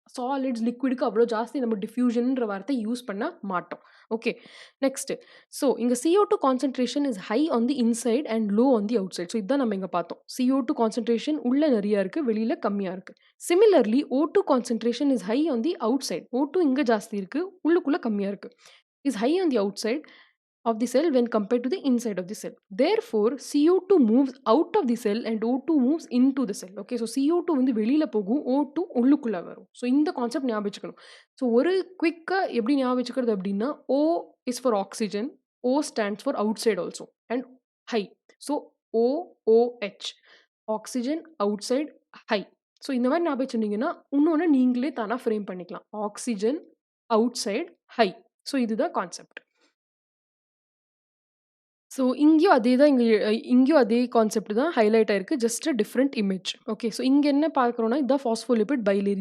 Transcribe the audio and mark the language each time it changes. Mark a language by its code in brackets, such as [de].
[ta] Solids, லிக்விட்க்கு அவ்ளோ ஜாஸ்தி நம்ம டிஃப்யூஷன்ன்ற வார்த்தை யூஸ் பண்ண மாட்டோம். ஓகே. நெக்ஸ்ட். [en] So, இங்க CO2 concentration is high on the inside and low on the outside. So, [ta] இதான் நம்ம இங்க பார்த்தோம். [en] CO2 concentration [ta] உள்ள நெறைய இருக்கு, வெளியில கம்மியா இருக்கு. [en] Similarly O2 concentration is high on the outside. [ta] O2 இங்க ஜாஸ்தி இருக்கு, உள்ளுக்குள்ள கம்மியா இருக்கு. [en] Is high on the outside of the cell when compared to the inside of the cell. Therefore, CO2 moves out of the cell and O2 moves into the cell. [ta] Okay, so CO2 வந்து வெளியில போகும், O2 உள்ளுக்குள்ள வரும். So இந்த concept ஞாபகம் வச்சுக்கணும். [en] so [ta] ஒரு குயிக்கா எப்படி ஞாபகம் வச்சுக்கிறது அப்படின்னா, [en] O is for oxygen, O stands for outside also and high. So OOH, oxygen outside high. [ta] So இந்த மாதிரி ஞாபகம் வச்சுருந்தீங்கன்னா, இன்னொன்று நீங்களே தானா ஃப்ரேம் பண்ணிக்கலாம். [en] Oxygen outside high. So இதுதான் concept. [ta] ஸோ இங்கேயும் அதே தான் இங்கேயும் அதே கான்செப்ட் தான் ஹைலைட் ஆயிருக்கு. [en] Just a different image. Okay. So [ta] இங்க என்ன பார்க்குறோம்னா, இதுதான் [en] Phospholipid bilayer.